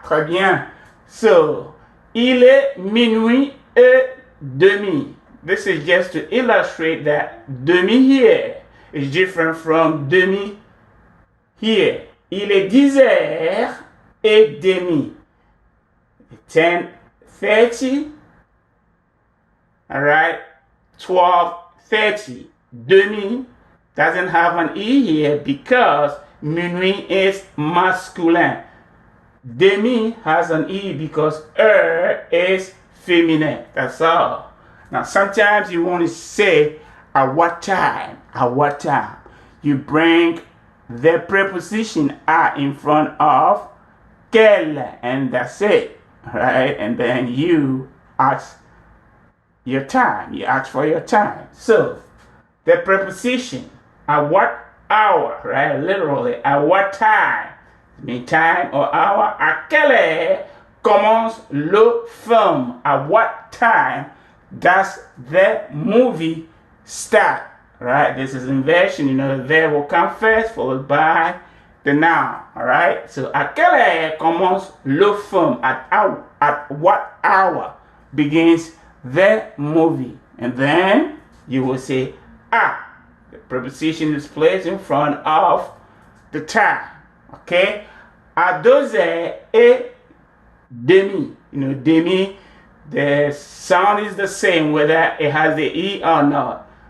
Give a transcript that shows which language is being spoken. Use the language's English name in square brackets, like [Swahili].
[French] Très bien. [English] So, [French] il est minuit et demi. [English] this is just to illustrate that demi here is different from demi here. [French] Il est 10h30. 10:30. [English] All right. 12:30. Demi doesn't have an E here because minuit is masculin. Demi has an E because is feminine. That's all. Now, sometimes you want to say, at what time? At what time? You bring the preposition à in front of quelle, and that's it. Right? And then you ask your time. You ask for your time. So, the preposition, at what hour, right? Literally, at what time? Mean time or hour. [French] À quelle heure commence le film? [English] At what time does the movie start? Right? This is inversion. You know, the verb will come first, followed by the noun. All right? [French] So, à quelle heure commence le film? [English] At what hour begins the movie? And then you will say, ah. The preposition is placed in front of the time. Okay? À 2h30. You know, demi, the sound is the same whether it has the E or not.